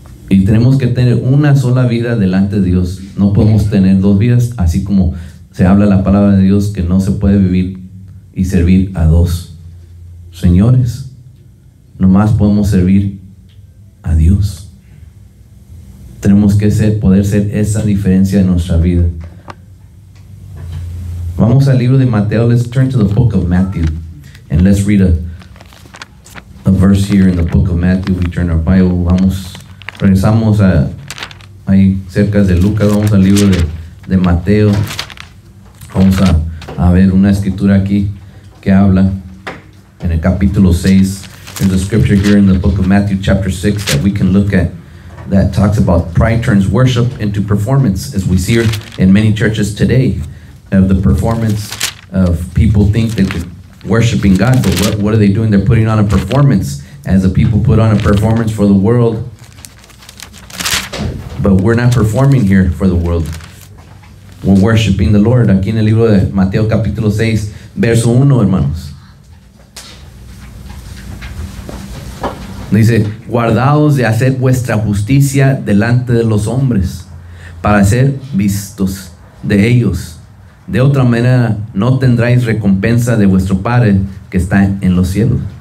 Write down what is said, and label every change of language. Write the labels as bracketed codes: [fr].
[es] Y tenemos que tener una sola vida delante de Dios. No podemos tener dos vidas, así como se habla la palabra de Dios que no se puede vivir y servir a dos señores. Nomás podemos servir a Dios. Tenemos que poder ser esa diferencia en nuestra vida. Vamos al libro de Mateo. [en] Let's turn to the book of Matthew and let's read a verse here in the book of Matthew. We turn our Bible. [es] Regresamos ahí cerca de Lucas. Vamos al libro de Mateo. Vamos a ver una escritura aquí que habla en el capítulo 6. [en] There's a scripture here in the book of Matthew chapter 6 that we can look at that talks about pride turns worship into performance, as we see in many churches today. Of the performance of people think that they're worshiping God, but what are they doing? They're putting on a performance, as the people put on a performance for the world. But we're not performing here for the world. We're worshiping the Lord. [es] Aquí en el libro de Mateo capítulo 6, verso 1, hermanos. Dice, guardaos de hacer vuestra justicia delante de los hombres, para ser vistos de ellos. De otra manera, no tendráis recompensa de vuestro Padre que está en los cielos.